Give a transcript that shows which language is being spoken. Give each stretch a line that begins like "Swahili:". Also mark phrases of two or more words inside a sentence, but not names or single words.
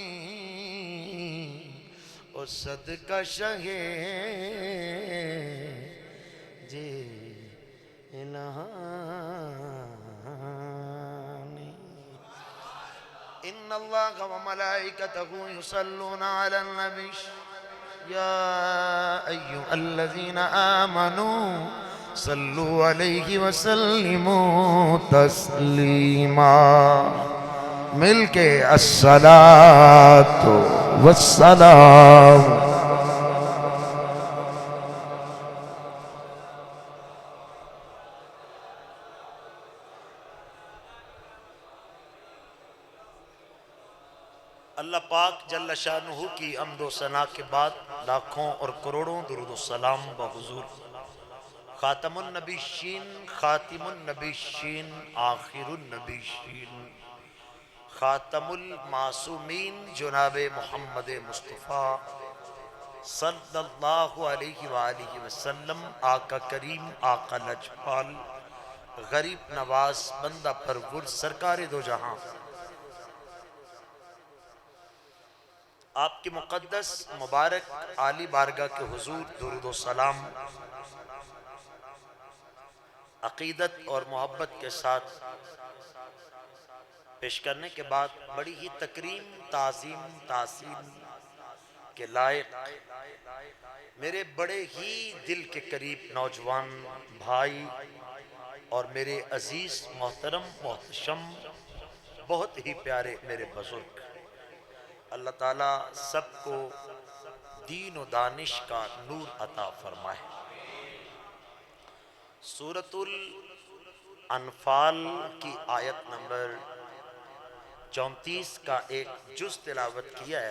Arabic: او صدقہ شہ زینہ إن الله وملائكته يصلون على النبي يا أيها الذين آمنوا صلوا عليه وسلموا تسليما.
Urdu: مل کے
Arabic: الصلاة والسلام.
Urdu: اللہ پاک جل شانہ کی حمد و ثنا کے بعد لاکھوں اور کروڑوں درود سلام بحضور
Arabic: خاتم النبیشین خاتم النبیشین آخر النبیشین خاتم المعصومین
Urdu: جناب محمد مصطفیٰ
Arabic: صلى الله عليه وسلم
Urdu: آقا کریم آقا لجپال غریب نواز بندہ پرور سرکار دو جہاں آپ کی مقدس مبارک عالی بارگاہ کے حضور درود و سلام عقیدت اور محبت کے ساتھ پیش کرنے کے بعد بڑی ہی تکریم تعظیم تحسین کے لائق میرے بڑے ہی دل کے قریب نوجوان بھائی اور میرے عزیز محترم محتشم بہت ہی پیارے میرے بزرگ، اللہ تعالیٰ سب کو دین و دانش کا نور عطا فرمائے۔ سورۃ الانفال کی آیت نمبر 34 کا ایک جز تلاوت کیا ہے۔